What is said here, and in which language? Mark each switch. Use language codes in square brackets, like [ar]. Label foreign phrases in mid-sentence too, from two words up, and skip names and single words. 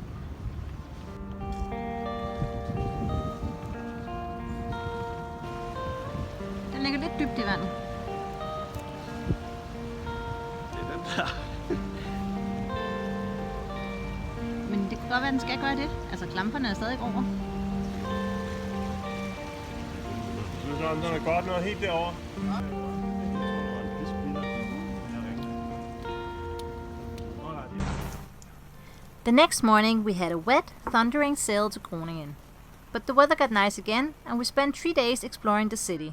[da] Den ligger lidt dybt i vandet. Det er den der. Men det kan godt være, at den skal gøre det. Altså klamperne er stadig over. Jeg synes, den er godt noget helt derovre. [en] The next morning we had a wet, thundering sail to Groningen. But the weather got nice again, and we spent 3 days exploring the city.